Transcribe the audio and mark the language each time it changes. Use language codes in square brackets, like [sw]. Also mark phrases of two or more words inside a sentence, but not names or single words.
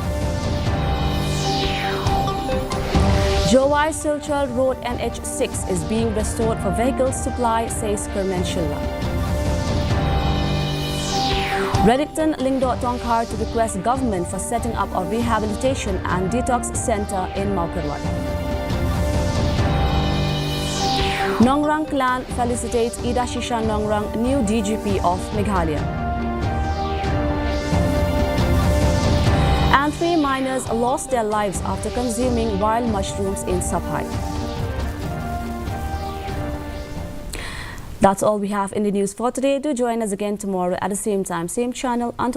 [en] Jowai Silchar Road NH6 is being restored for vehicle supply, says Kerman Shilla. Redington Lingdo Tongkhar to request government for setting up a rehabilitation and detox center in Maukarwat. Nongrang clan felicitates Ida Shisha Nongrang, new DGP of Meghalaya. And 3 miners lost their lives after consuming wild mushrooms in Sabhai. That's all we have in the news for today. Do join us again tomorrow at the same time, same channel.